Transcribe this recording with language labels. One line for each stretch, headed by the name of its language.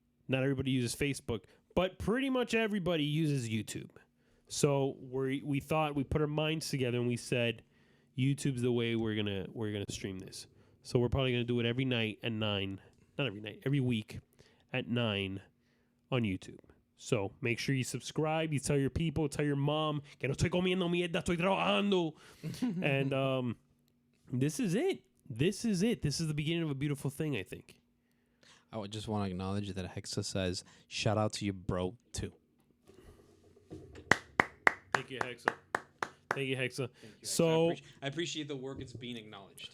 English: Not everybody uses Facebook, but pretty much everybody uses YouTube. So we thought, we put our minds together and we said, YouTube's the way we're gonna stream this. So we're probably gonna do it every night at 9. Not every night, every week at 9 on YouTube. So make sure you subscribe. You tell your people, tell your mom,
Spanish: que no estoy comiendo mierda, estoy trabajando.
English: And this is it. This is it. This is the beginning of a beautiful thing, I think. I would just want to acknowledge that Hexa says, shout out to you, bro, too. Thank you, Hexa. Thank you, Hexa. Thank you, Hexa. So I appreciate the work. It's being acknowledged.